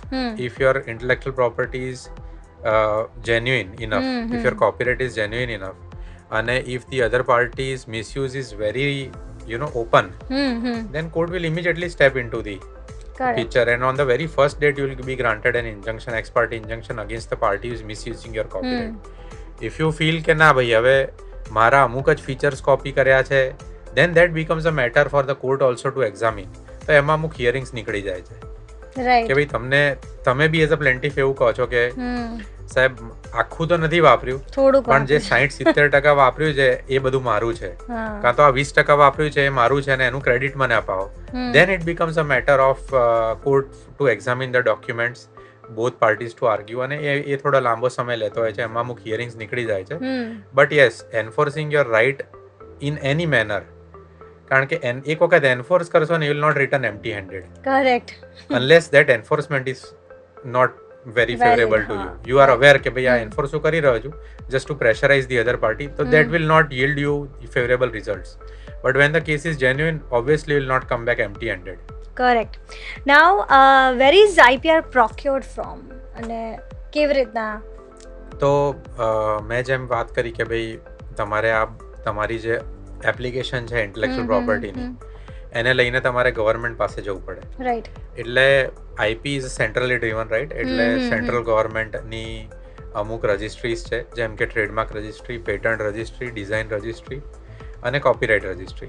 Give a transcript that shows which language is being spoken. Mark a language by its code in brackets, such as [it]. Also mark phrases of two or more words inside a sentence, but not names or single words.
[en] If your intellectual property is genuine enough, if your copyright is genuine enough, and if the other party's misuse is very open, then court will immediately step into the picture, and on the very first date you will be granted an injunction, ex parte injunction against the party who is misusing your copyright. If you feel [gu] કે ના ભાઈ હવે મારા અમુક જ ફીચર્સ કોપી કર્યા છે, [en] then that becomes a matter for the court also to examine. [gu] તો એમાં અમુક હિયરિંગ્સ નીકળી જાય છે કે ભાઈ તમે [en] be as a plaintiff [gu] એવું કહો છો કે સાહેબ આખું તો નથી વાપર્યું, પણ જે 60-70% વાપર્યું છે એ બધું મારું છે, કાં તો આ 20% વાપર્યું છે એ મારું છે અને એનું ક્રેડિટ મને અપાવો. [en] then it becomes a matter of court to examine the documents, both parties to argue, [gu] અને એ થોડો લાંબો સમય લેતો હોય છે, એમાં અમુક હિયરિંગ્સ નીકળી જાય છે. [en] But yes, enforcing your right in any manner, [gu] કારણ કે એક વખત એન્ફોર્સ કરશો ને [en] you will not return empty handed. કરેક્ટ. unless that enforcement is not very favorable to you. You are aware [gu] કે ભાઈ આ એન્ફોર્સ હું કરી રહ્યો છું [en] just to pressurize the other party, so that will not yield you favorable results. But when the case is genuine, obviously you will not come back empty handed. Correct. Now where is IPR procured from [gu] અને કેવી રીતના? તો મેં જેમ વાત કરી કે ભાઈ તમારે આ તમારી જે એપ્લિકેશન છે ઇન્ટેલેક્ચ્યુઅલ પ્રોપર્ટીની, એને લઈને તમારે ગવર્મેન્ટ પાસે જવું પડે. રાઈટ. એટલે [en] IP is centrally driven, right? [gu] એટલે સેન્ટ્રલ ગવર્મેન્ટની અમુક રજિસ્ટ્રીઝ છે, જેમ કે [en] trademark registry, patent registry, design registry [gu] અને [en] copyright registry.